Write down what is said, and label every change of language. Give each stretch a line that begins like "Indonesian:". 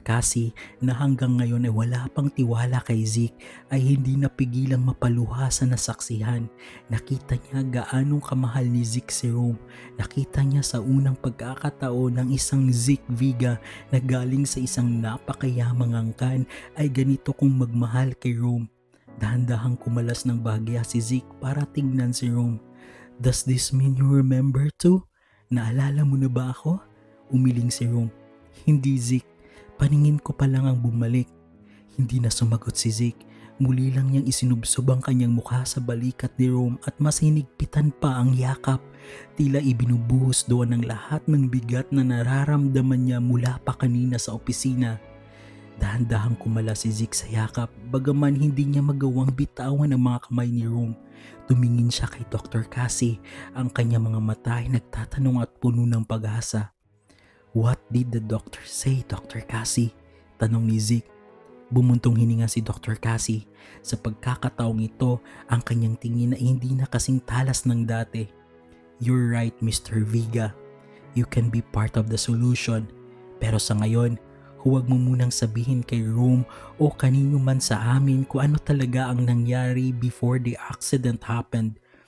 Filipino: Cassie na hanggang ngayon ay wala pang tiwala kay Zeke ay hindi napigilang mapaluha sa nasaksihan. Nakita niya gaanong kamahal ni Zeke si Rome. Nakita niya sa unang pagkakataon ng isang Zeke Viga na galing sa isang napakayamang angkan ay ganito kung magmahal kay Rome. Dahan-dahang kumalas ng bahagya si Zeke para tingnan si Rome.
English: Does this mean you remember too?
Filipino: Naalala mo na ba ako? Umiling si Rome. Hindi, Zeke. Paningin ko pa lang ang bumalik. Hindi na sumagot si Zeke. Muli lang niyang isinubsob ang kanyang mukha sa balikat ni Rome at mas hinigpitan pa ang yakap. Tila ibinubuhos doon ang lahat ng bigat na nararamdaman niya mula pa kanina sa opisina. Dahan-dahang kumala si Zeke sa yakap, bagaman hindi niya magawang bitawan ang mga kamay ni Rome. Tumingin siya kay Dr. Cassie. Ang kanyang mga mata ay nagtatanong at puno ng pag-asa.
English: What did the doctor say, Dr.
Filipino: Cassie? Tanong ni Zeke. Bumuntong hininga si Dr. Cassie. Sa pagkakataong ito, ang kanyang tingin ay hindi na kasing talas ng dati.
English: You're right, Mr. Viga. You can be part of the solution.
Filipino: Pero sa ngayon, huwag mo munang sabihin kay Rome o kanino man sa amin kung ano talaga ang nangyari
English: before the accident happened.